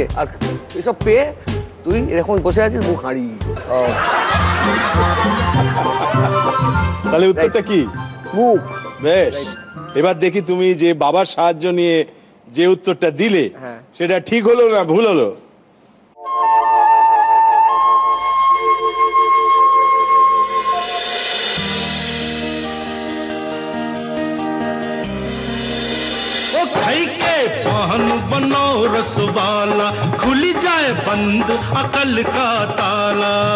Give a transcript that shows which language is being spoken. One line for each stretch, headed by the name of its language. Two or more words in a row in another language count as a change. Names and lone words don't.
Bangla: আর এসব পেয়ে তুই এরকম বসে আছিস, মুখ হাড়ি। তাহলে উত্তরটা কি? মুখ। বেশ, এবার দেখি তুমি যে বাবার সাহায্য নিয়ে যে উত্তরটা দিলে সেটা ঠিক হলো না ভুল হলো।
Hindi: पान बनो रसवाला, खुल जाए बंद अकल का ताला।